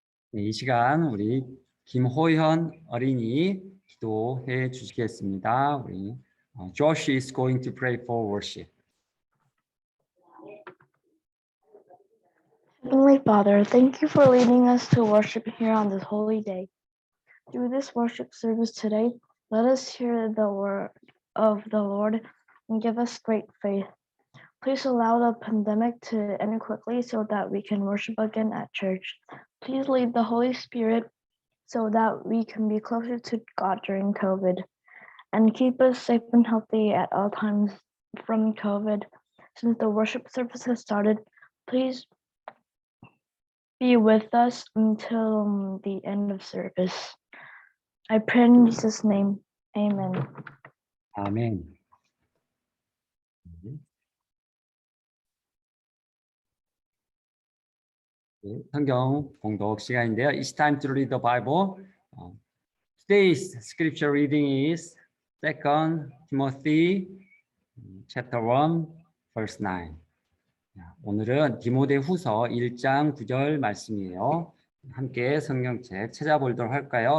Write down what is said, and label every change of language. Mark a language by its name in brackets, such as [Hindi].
[Korean] 네, 이 시간 우리 김호현 어린이 기도해 주시겠습니다. 우리 [English] Josh is going to pray for worship. Heavenly Father, thank you for leading us to worship here on this holy day. Through this worship service today, let us hear the word of the Lord and give us great faith. Please allow the pandemic to end quickly so that we can worship again at church. Please lead the Holy Spirit so that we can be closer to God during COVID and keep us safe and healthy at all times from COVID. Since the worship service has started, please be with us until the end of service. I pray in Jesus' name. Amen. [Korean] 아멘. 네, 성경 공독 시간인데요. [English] It's time to read the Bible. Today's scripture reading is 2 Timothy chapter 1 verse 9. [Korean] 오늘은 디모데후서 1장 9절 말씀이에요. 함께 성경책 찾아보도록 할까요?